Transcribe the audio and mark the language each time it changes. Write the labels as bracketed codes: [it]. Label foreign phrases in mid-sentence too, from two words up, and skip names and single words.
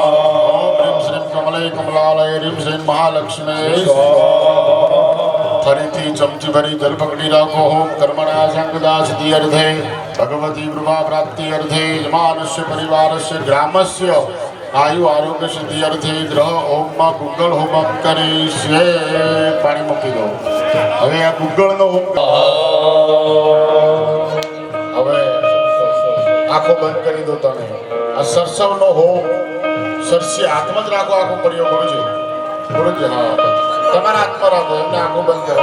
[sa] ओम ह्रीं श्रीं कमले कमलालय ह्रीं श्रीं महालक्ष्मी स्वाहा. [gu] ફરીથી ચમચી ભરી જળ પકડી રાખો. [sa] ओम कर्मणा संगदा सिद्धि अर्थे भगवती कृपा प्राप्ति अर्थे यजमानस्य परिवारस्य ग्रामस्य आयु आरोग्य सिद्धि अर्थे ग्रह ओम [gu] માં ગુગલ હોમ કરીશે. પાણી મૂકી દો. હવે આ ગુગલ નો હોમ. હવે આંખો બંધ કરી દો તમે. આ સરસવ નો હોમ સરસી હાથમાં જ રાખો. આંખો પડ્યો ગુરુજી હા તમારા હાથમાં રાખો. એમને આંખો બંધ કરો.